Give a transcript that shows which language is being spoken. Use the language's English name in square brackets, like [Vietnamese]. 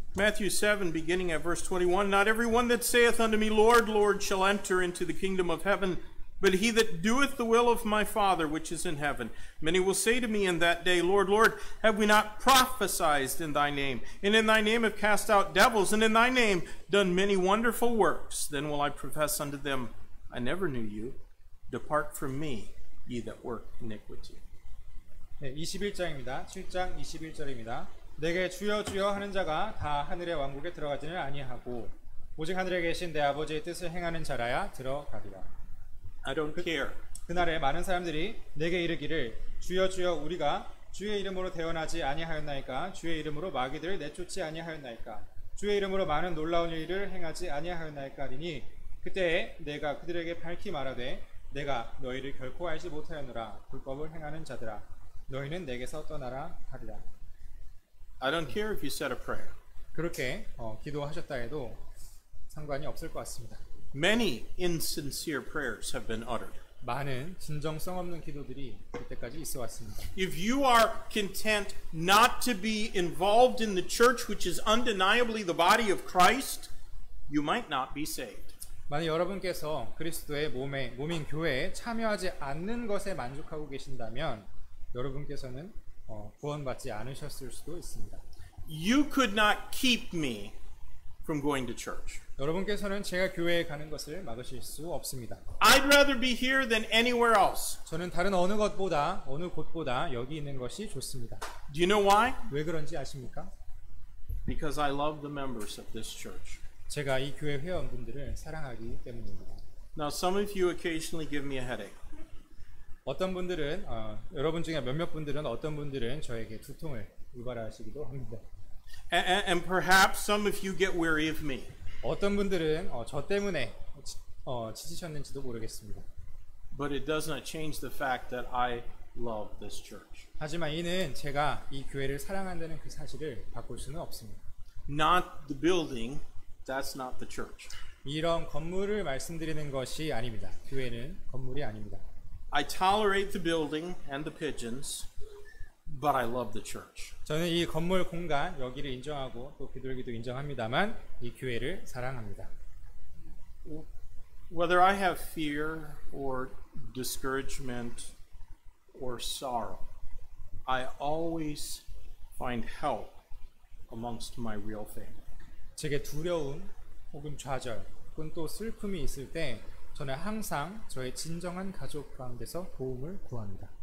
[English] Matthew 7, beginning at verse 21, Not every one that saith unto me, Lord, Lord, shall enter into the kingdom of heaven, but he that doeth the will of my Father which is in heaven. Many will say to me in that day, Lord, Lord, have we not prophesied in thy name? And in thy name have cast out devils, and in thy name done many wonderful works? Then will I profess unto them, I never knew you. Depart from me, ye that work iniquity. [Korean] 네, 21장입니다. 7장 21절입니다. 내게 주여 주여 하는 자가 다 하늘의 왕국에 들어가지는 아니하고 오직 하늘에 계신 내 아버지의 뜻을 행하는 자라야 들어가리라. [English] I don't care. [Korean] 그날에 많은 사람들이 내게 이르기를 주여 주여 우리가 주의 이름으로 대언하지 아니하였나이까 주의 이름으로 마귀들을 내쫓지 아니하였나이까 주의 이름으로 많은 놀라운 일을 행하지 아니하였나이까 하리니 그때에 내가 그들에게 밝히 말하되 내가 너희를 결코 알지 못하였노라. 불법을 행하는 자들아 너희는 내게서 떠나라 하리라. [English] I don't care if you said a prayer. [Korean] 그렇게 기도하셨다 해도 상관이 없을 것 같습니다. [English] Many insincere prayers have been uttered. [Korean] 많은 진정성 없는 기도들이 그때까지 있어 왔습니다. [English] If you are content not to be involved in the church, which is undeniably the body of Christ, you might not be saved. [Korean] 만약 여러분께서 그리스도의 몸인 교회에 참여하지 않는 것에 만족하고 계신다면 여러분께서는 구원받지 않으셨을 수도 있습니다. [English] You could not keep me from going to church. [Korean] 여러분께서는 제가 교회에 가는 것을 막으실 수 없습니다. [English] I'd rather be here than anywhere else. [Korean] 저는 다른 어느 곳보다 여기 있는 것이 좋습니다. [English] Do you know why? [Korean] 왜 그런지 아십니까? [English] Because I love the members of this church. [Korean] 제가 이 교회 회원분들을 사랑하기 때문입니다. [English] Now, some of you occasionally give me a headache. [Korean] 어떤 분들은 여러분 중에 몇몇 분들은 어떤 분들은 저에게 두통을 유발하시기도 합니다. [English] And perhaps some of you get weary of me. [Korean] 어떤 분들은 저 때문에 지치셨는지도 모르겠습니다. [English] But it does not change the fact that I love this church. [Korean] 하지만 이는 제가 이 교회를 사랑한다는 그 사실을 바꿀 수는 없습니다. [English] Not the building, that's not the church. [Korean] 이런 건물을 말씀드리는 것이 아닙니다. 교회는 건물이 아닙니다. [English] I tolerate the building and the pigeons, but I love the church. [Korean] 저는 이 건물 공간 여기를 인정하고 또 비둘기도 인정합니다만 이 교회를 사랑합니다. [English] Whether I have fear or discouragement or sorrow, I always find help amongst my real family. [Korean] 제게 두려움 혹은 좌절 혹은 또 슬픔이 있을 때 저는 항상 저의 진정한 가족 가운데서 도움을 구합니다.